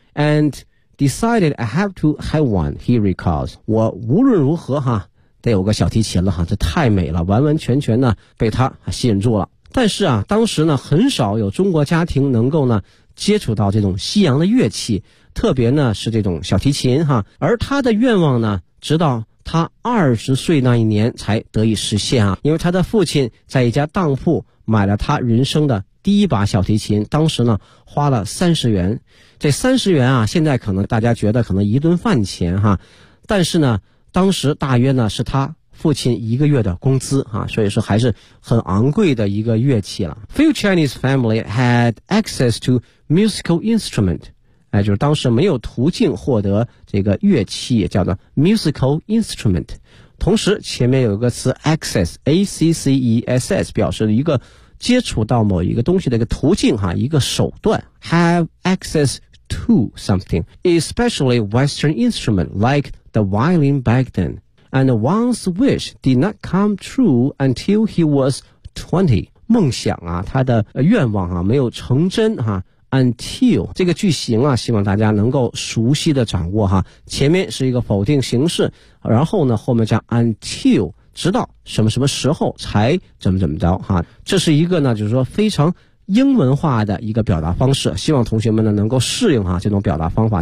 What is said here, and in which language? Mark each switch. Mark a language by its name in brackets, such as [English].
[English] And decided I have to have one, he recalls. [Chinese] 我无论如何哈得有个小提琴了哈，这太美了，完完全全呢被他吸引住了。但是啊当时呢很少有中国家庭能够呢接触到这种西洋的乐器，特别呢是这种小提琴哈。而他的愿望呢直到他20岁那一年才得以实现啊，因为他的父亲在一家当铺买了他人生的第一把小提琴，当时呢花了30元。这30元啊现在可能大家觉得可能一顿饭钱哈，但是呢当时大约呢是他父亲一个月的工资啊，所以说还是很昂贵的一个乐器了。 [English] Few Chinese family had access to musical instrument. [Chinese] 哎，就是当时没有途径获得这个乐器，叫做 musical instrument. 同时前面有一个词 access, A-C-C-E-S-S, 表示一个接触到某一个东西的一个途径哈，一个手段。 [English] Have access to something, especially Western instrument like the violin back then. And Wang's wish did not come true until he was 20. [Chinese] 梦想啊，他的愿望啊，没有成真哈。 Until 这个句型啊，希望大家能够熟悉的掌握哈。前面是一个否定形式，然后呢，后面加 until， 直到什么什么时候才怎么怎么着哈。这是一个呢，就是说非常英文化的一个表达方式，希望同学们呢能够适应哈这种表达方法。